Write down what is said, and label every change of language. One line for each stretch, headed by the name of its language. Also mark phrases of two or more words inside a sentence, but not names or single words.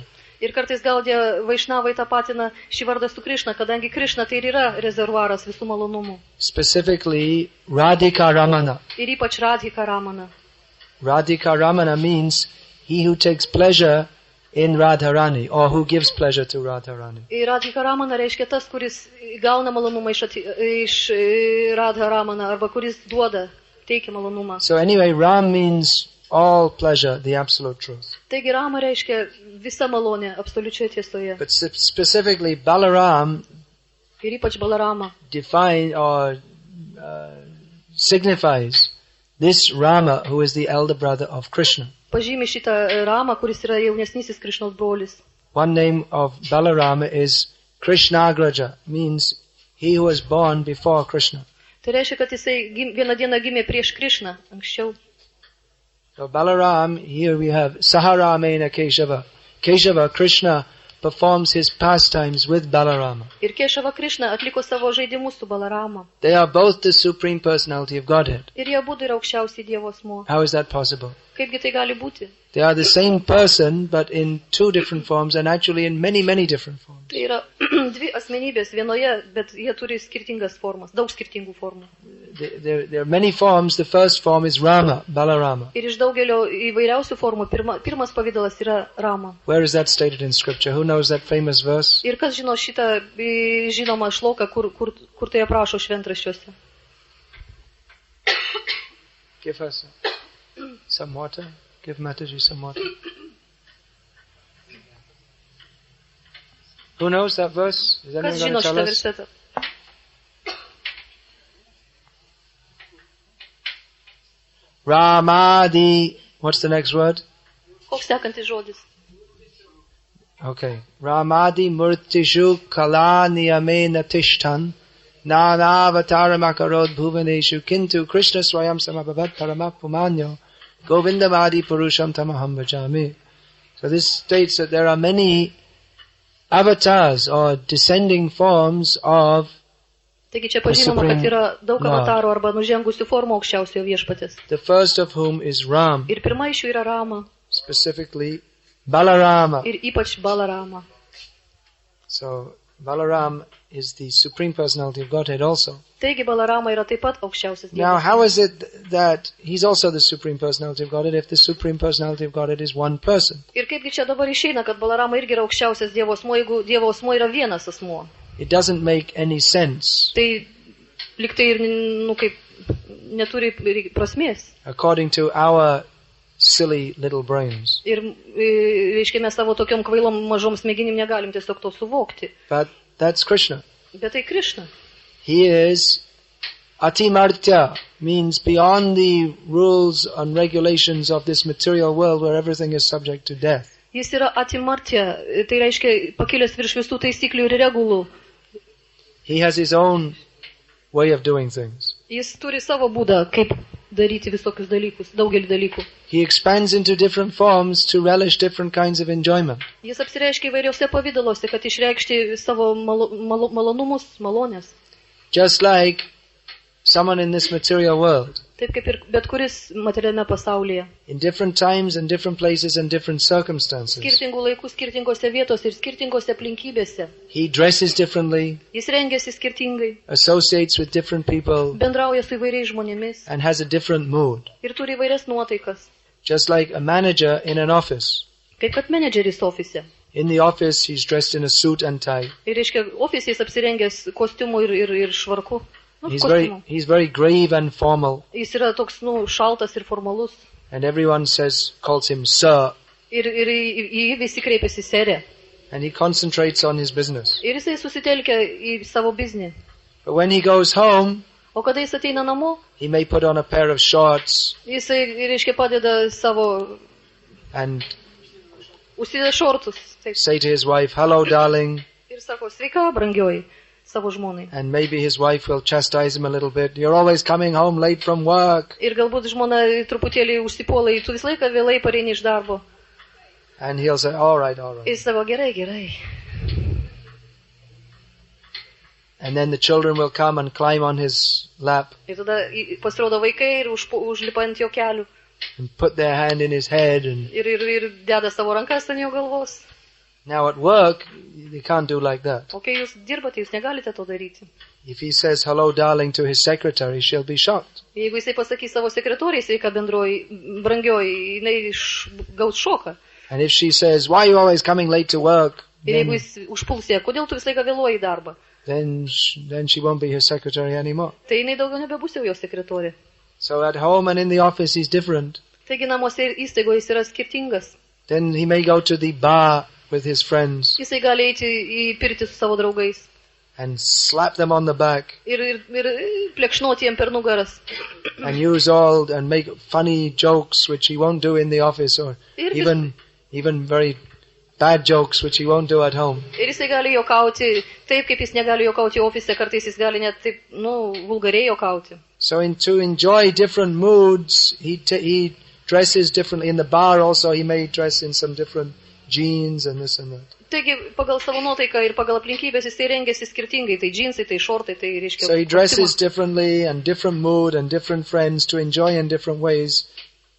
Lithuanian: Ir kartais gal tie Vaišnavai tapatina šį vardą su Krišna, kadangi Krišna tai ir yra rezervuaras visų malonumų.
English: Specifically, Radhika Ramana.
Lithuanian: Ir ypač Radhika Ramana.
English: Radhika Ramana means he who takes pleasure in Radharani, or who gives pleasure to Radharani.
Lithuanian: Ir Radhika Ramana reiškia tas, kuris gauna malonumą iš Radha Ramana, arba kuris duoda, teikia malonumą.
English: So anyway, Ram means all pleasure, the absolute truth.
Lithuanian: Taigi Rama reiškia visa malonė absoliučioje tiesoje.
English: But specifically, Balaram
Lithuanian: Ir ypač Balarama
English: define or signifies this Rama who is the elder brother of Krishna.
Lithuanian: pažymi šitą Ramą, kuris yra jaunesnysis Krišnos brolis.
English: One name of Balarama is Krishnagraja, means he who was born before Krishna.
Lithuanian: Tai reiškia, kad jisai vieną dieną gimė prieš Krišną, anksčiau.
English: So Balaram, here we have
Sanskrit: Saharamena Keshava.
English: Keshava, Krishna, performs his pastimes with Balarama.
Lithuanian: Ir Kešava Krišna atliko savo žaidimus su Balarama.
English: They are both the Supreme Personality of Godhead.
Lithuanian: Ir jie abudu yra aukščiausiai Dievo asmuo.
English: How is that possible?
Lithuanian: Kaipgi tai gali būti?
English: They are the same person, but in two different forms, and actually in many, many different forms.
Lithuanian: Tai yra dvi asmenybės vienoje, bet jie turi skirtingas formas, daug skirtingų formų.
English: there are many forms. The first form is Rama, Balarama.
Lithuanian: Ir iš daugelio įvairiausių formų pirmas pavydalas yra Rama.
English: Where is that stated in scripture? Who knows that famous verse?
Lithuanian: Ir kas žino šitą žinomą šloką, kur tai aprašo šventraščiuose?
English: Give her some water. Give Mataji some water. Who knows that verse? Is anyone
Lithuanian: Kas
English: going
Lithuanian: žino
English: to tell
Lithuanian: šitą
English: us?
Lithuanian: versetą?
English: Ramadi. What's the next word?
Lithuanian: Koks sekantis žodis?
English: Okay.
Sanskrit: Ramadi murtishu kala niyamena tishtan nanavataram akarod bhuvaneshu kintu Krishna swayam samabhavat paramapumanyo govindamadi purusham tamaham bhajami.
English: So this states that there are many avatars or descending forms of
Lithuanian: Taigi čia pažymama, kad yra daug avatarų arba nužengusių formų aukščiausiojo viešpatės.
English: the first of whom is Ram,
Lithuanian: Ir pirma iš jų yra Rama.
English: specifically Balarama.
Lithuanian: Ir ypač Balarama.
English: So Balaram is the Supreme Personality of Godhead also.
Lithuanian: Taigi Balarama yra taip pat aukščiausias
English: Now,
Lithuanian: Dievas.
English: how is it that he's also the Supreme Personality of Godhead if the Supreme Personality of Godhead is one person?
Lithuanian: Ir kaipgi čia dabar išeina, kad Balarama irgi yra aukščiausias Dievo asmuo, jeigu Dievo asmuo yra vienas asmuo.
English: It doesn't make any sense.
Lithuanian: Tai liktai ir, kaip, neturi prasmės.
English: According to our silly little brains.
Lithuanian: Ir, reiškia, mes savo tokiom kvailom mažom smegenim negalim tiesiog to suvokti.
English: But that's Krishna.
Lithuanian: Bet tai Krishna.
English: He is Atimartya, means beyond the rules and regulations of this material world where everything is subject to death.
Lithuanian: Jis yra atimartya, tai reiškia pakilęs virš visų taisyklių ir regulų.
English: He has his own way of doing things.
Lithuanian: Jis turi savo būdą, kaip daryti visokius dalykus, daugelį dalykų.
English: He expands into different forms to relish different kinds of enjoyment.
Lithuanian: Jis apsireiškia įvairiuose pavydaluose, kad išreikšti savo malonumus, malonės.
English: Just like someone in this material world,
Lithuanian: Taip kaip ir bet kuris materialiame pasaulyje.
English: in different times and different places and different circumstances.
Lithuanian: Skirtingų laikų, skirtingose vietose ir skirtingose aplinkybėse.
English: He dresses differently,
Lithuanian: Jis rengiasi skirtingai,
English: associates with different people,
Lithuanian: bendrauja su įvairiais žmonėmis
English: and has a different mood.
Lithuanian: ir turi įvairias nuotaikas.
English: Just like a manager in an office.
Lithuanian: Kaip kad menedžeris ofise.
English: In the office, he's dressed in a suit and tie.
Lithuanian: Ir reiškia, ofise jis apsirengęs kostiumu ir švarku. Nu,
English: He's
Lithuanian: kostiumu.
English: very grave and formal,
Lithuanian: Jis yra toks, šaltas ir formalus.
English: and everyone calls him sir,
Lithuanian: Ir į jį visi kreipiasi serė.
English: and he concentrates on his business.
Lithuanian: Ir jisai susitelkia į savo biznį.
English: But when he goes home,
Lithuanian: O kada jis ateina namo,
English: he may put on a pair of shorts
Lithuanian: jisai, reiškia, padeda savo,
English: and
Lithuanian: užsideda šortus. Taip.
English: say to his wife, "Hello, darling,"
Lithuanian: Ir sako, sveika, brangioji, savo žmonai.
English: and maybe his wife will chastise him a little bit. "You're always coming home late from work,"
Lithuanian: Ir galbūt žmona truputėlį užsipuola, tu visą laiką vėlai pareini iš darbo.
English: and he'll say, "All right, all
Lithuanian: Ir
English: right."
Lithuanian: sako, gerai.
English: And then the children will come and climb on his lap
Lithuanian: Ir tada pasirodo vaikai ir užlipa ant jo kelių.
English: and put their hand in his head. And
Lithuanian: Ir deda savo rankas ant jo galvos.
English: now at work, they can't do like that.
Lithuanian: O kai jūs dirbate, jūs negalite to daryti.
English: If he says "hello, darling" to his secretary, she'll be shocked.
Lithuanian: Jeigu jisai pasakys savo sekretoriai, sveika bendroji, brangioji, jinai gaus šoką.
English: And if she says, "Why are you always coming late to work?"
Lithuanian: Ir jeigu jis užpuls ją, kodėl tu visą laiką vėluoji į darbą,
English: then she won't be his secretary anymore.
Lithuanian: tai jinai daugiau nebebus jau jo sekretorė.
English: So at home and in the office, he's different.
Lithuanian: Taigi namuose ir įstaigoje jis yra skirtingas.
English: Then he may go to the bar with his friends
Lithuanian: Jisai gali eiti į pirtį su savo draugais
English: and slap them on the back
Lithuanian: ir plekšnoti jiem per nugaras.
English: and and make funny jokes which he won't do in the office, or even very bad jokes which he won't do at home.
Lithuanian: Ir jisai gali juokauti taip, kaip jis negali juokauti ofise, kartais jis gali net taip, vulgariai juokauti.
English: So to enjoy different moods, he dresses differently. In the bar also, he may dress in some different jeans and this and that.
Lithuanian: Taigi, pagal savo nuotaiką ir pagal aplinkybės jisai rengiasi skirtingai, tai džinsai, tai šortai, tai reiškia.
English: So he dresses differently and different mood and different friends to enjoy in different ways